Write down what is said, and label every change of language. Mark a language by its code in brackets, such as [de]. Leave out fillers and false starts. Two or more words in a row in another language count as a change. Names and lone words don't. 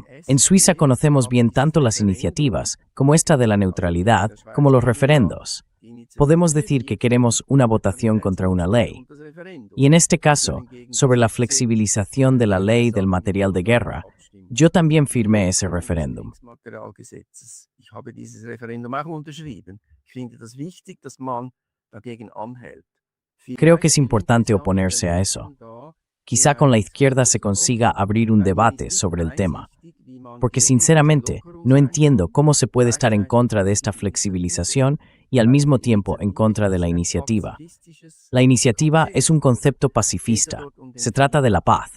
[es] En Suiza conocemos bien tanto las iniciativas, como esta de la neutralidad, como los referendos. Podemos decir que queremos una votación contra una ley. Y en este caso, sobre la flexibilización de la ley del material de guerra, yo también firmé ese referéndum. [de] Ich habe dieses Referendum auch unterschrieben. Ich finde das wichtig, dass man dagegen anhält. [es] Creo que es importante oponerse a eso. Quizá con la izquierda se consiga abrir un debate sobre el tema, porque sinceramente no entiendo cómo se puede estar en contra de esta flexibilización y al mismo tiempo en contra de la iniciativa. La iniciativa es un concepto pacifista, se trata de la paz.